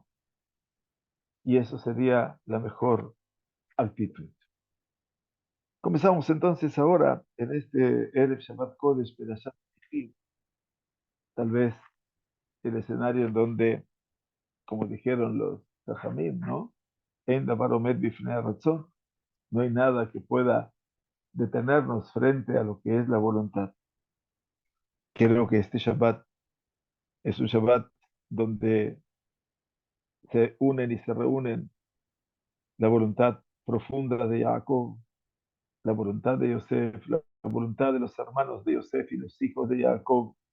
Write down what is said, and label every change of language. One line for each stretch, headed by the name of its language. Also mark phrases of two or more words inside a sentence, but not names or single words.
Spanish: Y eso sería la mejor actitud. Comenzamos entonces ahora en este
Hebrew: ערב שבת קודש פרשת שופטים,
Spanish: tal vez el escenario en donde, como dijeron los Jajamim, ¿no?
Hebrew: אין דבר עומד בפני הרצון,
Spanish: no hay nada que pueda detenernos frente a lo que es la voluntad. Creo que este Shabbat es un Shabbat donde se unen y se reúnen la voluntad profunda de Jacob, la voluntad de Yosef, la voluntad de los hermanos de Yosef y los hijos de Jacob.